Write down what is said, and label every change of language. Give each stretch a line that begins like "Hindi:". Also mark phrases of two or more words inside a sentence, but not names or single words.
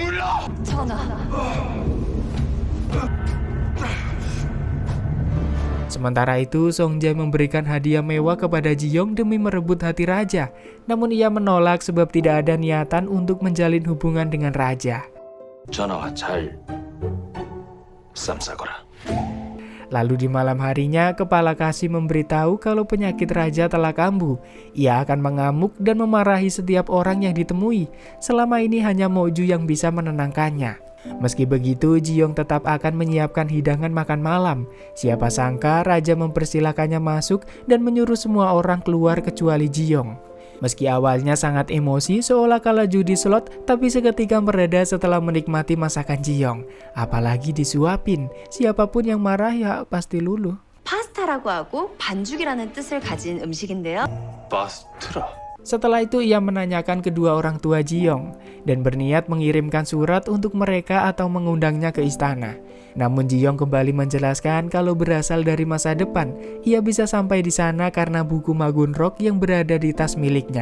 Korean: 전하,
Indonesian: Sementara itu, Songjae memberikan hadiah mewah kepada Ji-young demi merebut hati raja. Namun ia menolak sebab tidak ada niatan untuk menjalin hubungan dengan raja.
Korean: 전하와 잘 쌈싸거라.
Indonesian: Lalu di malam harinya, Kepala Kasih memberitahu kalau penyakit raja telah kambuh. Ia akan mengamuk dan memarahi setiap orang yang ditemui. Selama ini hanya Moju yang bisa menenangkannya. Meski begitu, Ji-young tetap akan menyiapkan hidangan makan malam. Siapa sangka raja mempersilahkannya masuk dan menyuruh semua orang keluar kecuali Ji-young. Meski awalnya sangat emosi seolah kalah judi slot, tapi seketika mereda setelah menikmati masakan Ji-young. Apalagi disuapin, siapapun yang marah ya pasti luluh.
Korean: 파스타라고 하고 반죽이라는 뜻을 가진 음식인데요. 파스트라.
Indonesian: Setelah itu ia menanyakan kedua orang tua Ji-young dan berniat mengirimkan surat untuk mereka atau mengundangnya ke istana. Namun Ji-young kembali menjelaskan kalau berasal dari masa depan, ia bisa sampai di sana karena buku Magunrock yang berada di tas miliknya.